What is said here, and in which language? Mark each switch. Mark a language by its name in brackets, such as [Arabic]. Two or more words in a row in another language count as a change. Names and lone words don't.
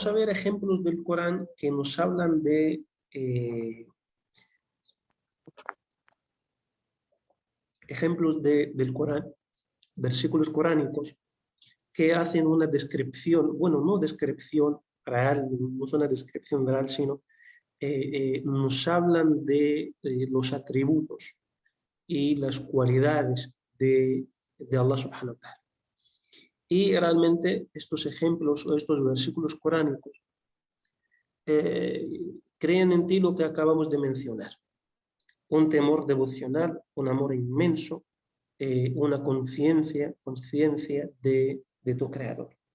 [Spanish] a ver ejemplos del Corán que nos hablan de ejemplos del Corán, versículos coránicos que hacen una descripción, bueno, no descripción real, no es una descripción real, sino nos hablan de los atributos y las cualidades de [Arabic] الله سبحانه وتعالى. [Spanish] Y realmente estos ejemplos o estos versículos coránicos creen en ti lo que acabamos de mencionar. Un temor devocional, un amor inmenso, una conciencia de tu Creador.